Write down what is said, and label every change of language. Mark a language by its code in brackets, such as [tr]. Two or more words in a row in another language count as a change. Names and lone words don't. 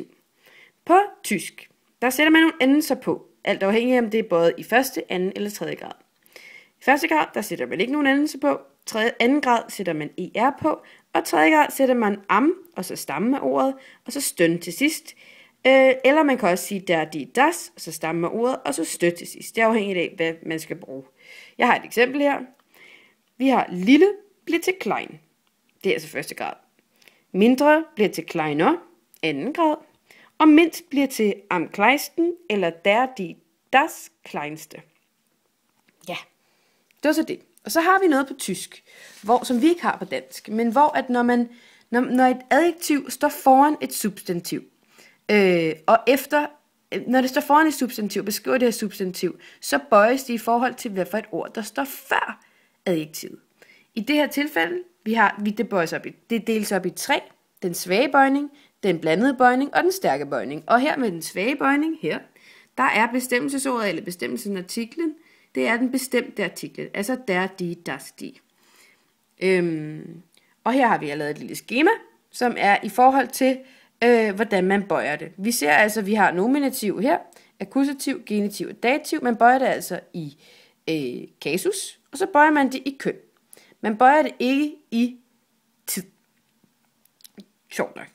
[da] På tysk, der sætter man nogle endelser på, alt afhængig af om det er både i første, anden eller tredje grad. I første grad, der sætter man ikke nogen endelser på, anden grad sætter man er på, og tredje grad sætter man am, og så stammen af ordet, og så støn til sidst. Eller man kan også sige [de] der, die, das, [da] og så stammen af ordet, og så støt til sidst. Det er afhængigt af, hvad man skal bruge. Jeg har et eksempel her. Vi har lille bliver til klein. Det er altså første grad. Mindre bliver til kleiner, anden grad. Og mindst bliver til [de] am kleinsten, [da] eller [de] der, die, das kleinste. [da] Ja, det var så det. Og så har vi noget på tysk, som vi ikke har på dansk, men hvor at når et adjektiv står foran et substantiv, når det står foran et substantiv, beskriver det her substantiv, så bøjes det i forhold til, hvad for et ord, der står før adjektivet. I det her tilfælde, det deles op i 3, den svage bøjning, den blandede bøjning og den stærke bøjning. Og her med den svage bøjning, her, der er bestemmelsesordet eller bestemmelsen artiklen, det er den bestemte artikel, altså [de] der, die, das, die. [da] Og her har vi lavet et lille skema, som er i forhold til, hvordan man bøjer det. Vi ser altså, at vi har nominativ her, akkusativ, genitiv og dativ. Man bøjer det altså i kasus, og så bøjer man det i køn. Man bøjer det ikke i tid. Sjovt nok.